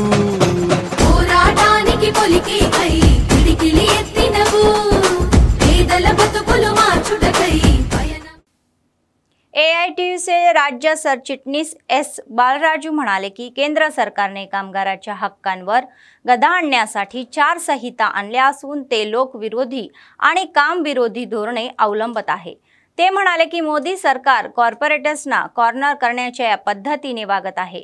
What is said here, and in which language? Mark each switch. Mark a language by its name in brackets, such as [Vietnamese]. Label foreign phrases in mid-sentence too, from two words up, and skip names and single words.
[Telugu] పోరాటానికి పొలికే కై పిడికిలి ఎత్తినవు, పేదల బ్రతుకుల మార్చుటకై పయనం। [Marathi] AITUC राज्य सरचिटणीस S बालराजू म्हणाले की केंद्र सरकारने कामगाराच्या हक्कांवर गदा आणण्यासाठी 4 संहिता आणल्या असून ते लोकविरोधी आणि कामविरोधी धोरणे अवलंबत आहे। ते म्हणाले की मोदी सरकार कॉर्पोरेट्सना कॉर्नर करण्याच्या पद्धतीने वागत आहे।